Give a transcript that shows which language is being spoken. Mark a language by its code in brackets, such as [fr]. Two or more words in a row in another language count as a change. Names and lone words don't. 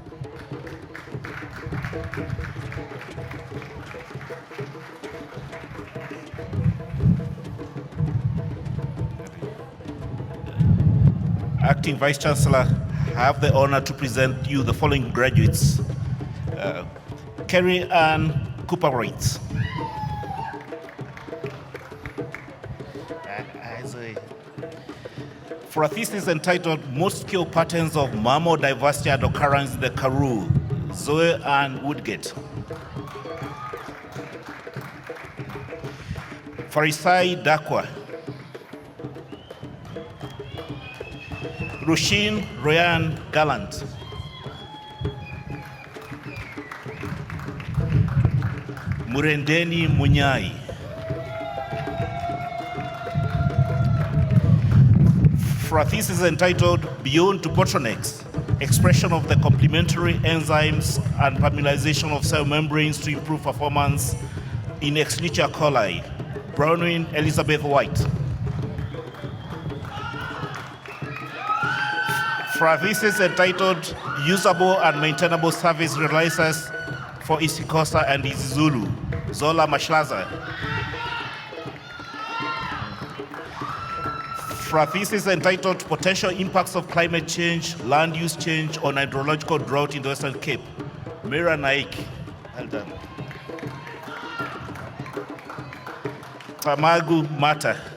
[en] Acting Vice Chancellor, I have the honor to present you the following graduates. Kerry Ann Cooper-Wright. For a thesis entitled Most Scale Patterns of Mammal Diversity and Occurrence in the Karoo, Zoe Ann Woodgate. Farisai Dakwa. Rushin Royan Gallant. Murendeni Munyai. For a thesis entitled Beyond to Bottlenecks, Expression of the Complementary Enzymes and Permeabilization of Cell Membranes to Improve Performance in Escherichia coli, Brownwin Elizabeth White. For a thesis entitled Usable and Maintainable Service Realizers for isiXhosa and isiZulu, Zola Mashlaza. For a thesis entitled Potential Impacts of Climate Change, Land Use Change on Hydrological Drought in the Western Cape, Mira Naik. Well done. Tamagu Mata.